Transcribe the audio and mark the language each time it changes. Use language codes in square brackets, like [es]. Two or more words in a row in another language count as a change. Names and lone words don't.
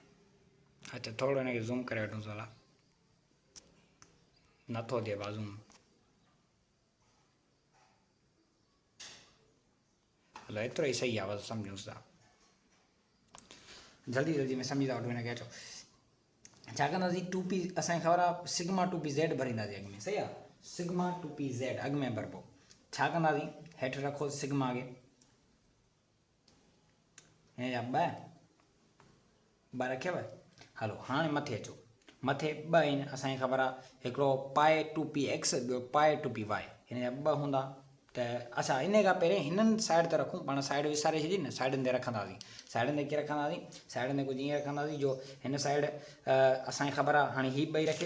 [sd] अच्छा थोरो हिनखे ज़ूम करे वठूंसि भला, नथो थिए बाज़ूम। हलो एतिरो ई सही आहे, बसि सम्झूंसि था, जल्दी में सम्झी था वठो हिनखे। अचो छा कंदासीं 2p, असांखे ख़बर आहे [en] sigma 2pz [sd] भरींदासीं अॻ में। सही आहे, [en] sigma two p z [sd] अॻु में भरबो छा कंदासीं हेठि रखो सिग्मा खे हिन जा ॿ रखियव हलो हाणे मथे अचो मथे ॿ आहिनि असांखे ख़बर आहे हिकिड़ो [en] pi two p x [sd] ॿियो [en] pi two p y [sd] हिन जा ॿ हूंदा त अच्छा इन खां पहिरें हिननि साइड ते रखूं पाण साइड विसारे छॾी न साइडनि ते रखंदासीं साइडनि ते कीअं रखंदासीं साइडनि ते कुझु ईअं रखंदासीं जो हिन साइड असांखे ख़बर आहे हाणे हीअ ॿई रखी